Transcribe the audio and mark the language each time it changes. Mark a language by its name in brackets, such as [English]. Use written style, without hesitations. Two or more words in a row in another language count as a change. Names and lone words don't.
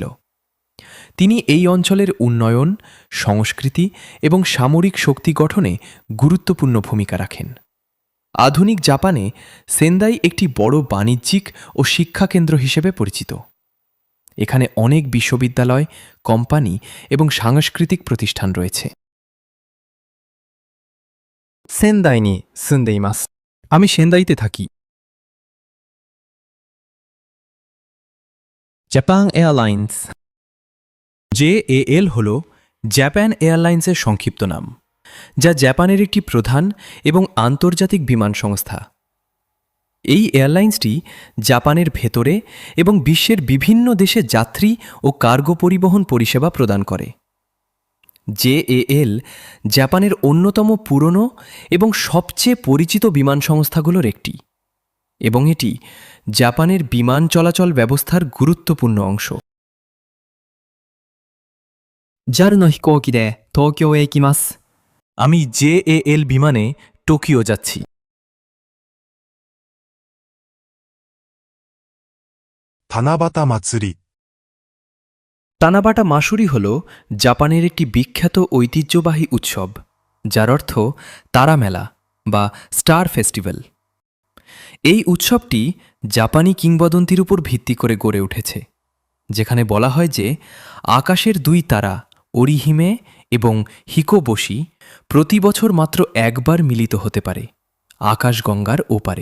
[Bangla] তিনি এই অঞ্চলের উন্নয়ন, সংস্কৃতি এবং সামরিক শক্তি গঠনে গুরুত্বপূর্ণ ভূমিকা রাখেন। আধুনিক জাপানে সেন্দাই একটি বড় বাণিজ্যিক ও শিক্ষাকেন্দ্র হিসেবে পরিচিত। এখানে অনেক বিশ্ববিদ্যালয়, কোম্পানি এবং সাংস্কৃতিক প্রতিষ্ঠান রয়েছে। [Japanese] 仙台に住んでいます。 [Bangla] আমি সেন্দাইতে থাকি। [Japanese] ジャパンエアラインズ [Bangla] JAL হল জাপান এয়ারলাইন্সের সংক্ষিপ্ত নাম, যা জাপানের একটি প্রধান এবং আন্তর্জাতিক বিমান সংস্থা। এই এয়ারলাইন্সটি জাপানের ভেতরে এবং বিশ্বের বিভিন্ন দেশে যাত্রী ও কার্গো পরিবহন পরিষেবা প্রদান করে। JAL জাপানের অন্যতম পুরনো এবং সবচেয়ে পরিচিত বিমান সংস্থাগুলোর একটি, এবং এটি জাপানের বিমান চলাচল ব্যবস্থার গুরুত্বপূর্ণ অংশ। [Japanese] JAL の飛行機で東京へ行きます。 [Bangla] আমি JAL বিমানে টোকিও যাচ্ছি। [Japanese] 七夕祭り [Bangla] তানাবাটা মাসুরি হল জাপানের একটি বিখ্যাত ঐতিহ্যবাহী উৎসব, যার অর্থ তারা মেলা বা [English] star festival. [Bangla] এই উৎসবটি জাপানি কিংবদন্তির উপর ভিত্তি করে গড়ে উঠেছে, যেখানে বলা হয় যে আকাশের দুই তারা ওরিহিমে এবং হিকোবশি প্রতি বছর মাত্র একবার মিলিত হতে পারে আকাশগঙ্গার ওপারে।